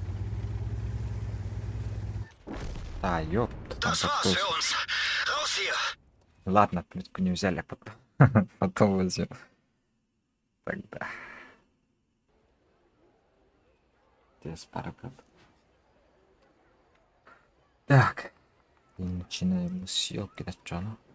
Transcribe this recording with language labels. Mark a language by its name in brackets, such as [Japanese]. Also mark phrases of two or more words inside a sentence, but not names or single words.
[Russian] Да, ёпта, там [German] Das war's [Russian] такой... [German] für uns. Raus hier. [Russian] Ладно, отметку не взяли, а потом, потом возьмем. Тогда. Здесь парапет. Так. И начинаем съемки начала.